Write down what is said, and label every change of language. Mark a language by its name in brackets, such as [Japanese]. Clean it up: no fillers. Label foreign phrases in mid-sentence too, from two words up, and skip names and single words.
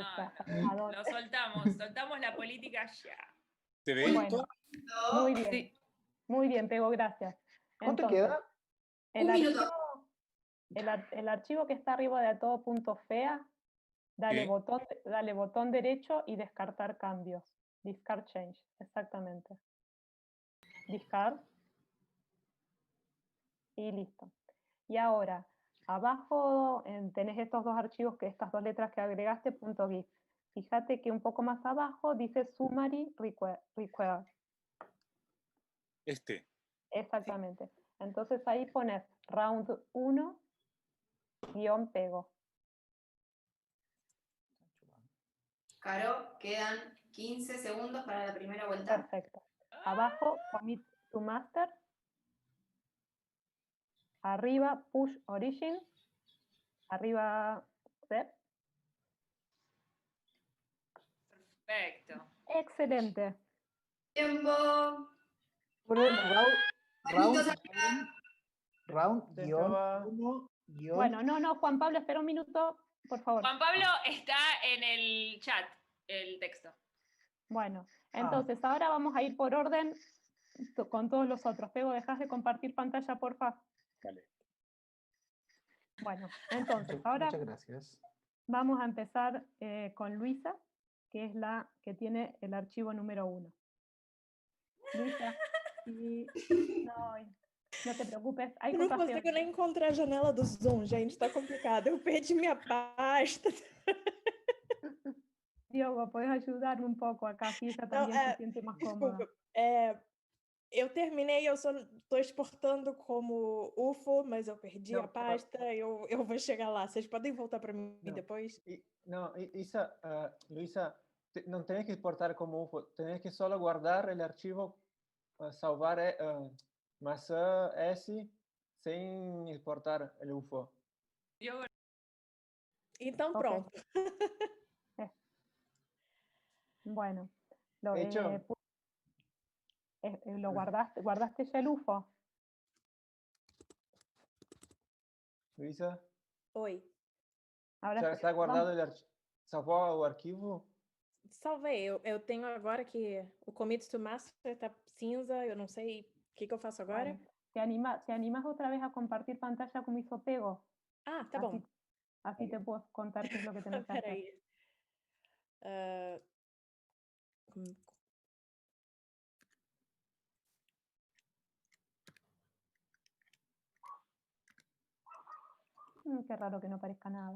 [Spanish] Lo soltamos la política ya. ¿Se ve bueno, esto? Muy bien. Sí. Muy bien, Pego, gracias. ¿Cuánto queda? El archivo que está arriba de todo.fea, dale botón derecho y descartar cambios. [English] Discard change, [Spanish] exactamente. Discard. Y listo. Y ahora, abajo tenés estos dos archivos, estas dos letras que agregaste, .gif. Fíjate que un poco más abajo dice [English] summary required. [Spanish] Exactamente. Entonces ahí pones round 1 -pego. Caro, quedan 15 segundos para la primera vuelta. Perfecto. Abajo, [English] commit to master. [Spanish] Arriba, [English] push origin. [Spanish] Arriba, set. Perfecto. Excelente. Tiempo. Round-1. Bueno, no, Juan Pablo, espera un minuto, por favor. Juan Pablo está en el chat, el texto. Bueno, entonces ahora vamos a ir por orden con todos los otros. Pego, ¿dejas de compartir pantalla, porfa? Vale. Bueno, entonces ahora muchas gracias. Vamos a empezar con Luisa, que es la que tiene el archivo número 1. Luisa, [Portuguese] não te preocupes. Eu não consigo nem encontrar a janela do Zoom, gente, está complicado. Eu perdi minha pasta. [Spanish] Diogo, ¿puedes ayudarme un poco acá? Así ella también se siente más cómoda. [Portuguese] Eu terminei, eu só estou exportando como UFO, mas eu perdi a pasta, eu vou chegar lá. Vocês podem voltar para mim depois? [Spanish] Luisa, no tenés que exportar como UFO, tenés que solo guardar el archivo, salvar más S sin exportar el UFO. [Portuguese] Então pronto. [Spanish] Bueno, lo guardaste ya el UFO. Luisa. [Portuguese] Oi. [Spanish] Ahora [Portuguese] já está guardado o arquivo? Salvou o arquivo? Salvei. Eu tenho agora que o [English] commit to master [Portuguese] está cinza, eu não sei o que eu faço agora. [Spanish] Bueno, ¿te animas otra vez a compartir pantalla como hizo Pego? [Portuguese] Ah, tá bom. [Spanish] Así te puedo contar qué es lo que tenés que hacer. Qué raro que no aparezca nada.